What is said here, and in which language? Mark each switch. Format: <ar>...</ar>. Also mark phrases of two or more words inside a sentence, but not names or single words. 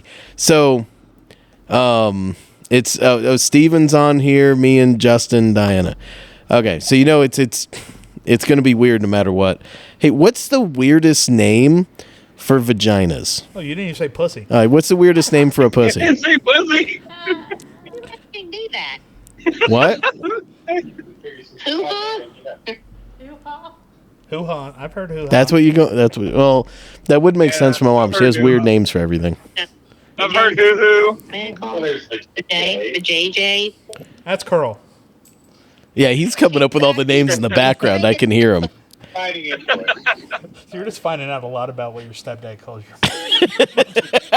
<en>So, it's Steven's on here, me and Justin, Diana. Okay, so it's gonna be weird no matter what. Hey, what's the weirdest name for vaginas? Oh, you didn't even say pussy. All right, what's the weirdest name for a pussy? Didn't say pussy. Who fucking do that? What? Hoo-ha? Hoo-ha. Hoo-ha. I've heard hoo-ha. That's what you go. That's what. Well, that would make Yeah, sense for my mom. I've She has heard weird hoo-ha. names for everything. I've heard hoo-hoo. The J, the JJ. That's Curl. Yeah, he's coming up with all the names in the background. I can hear him. You're just finding out a lot about what your stepdad calls you.</en>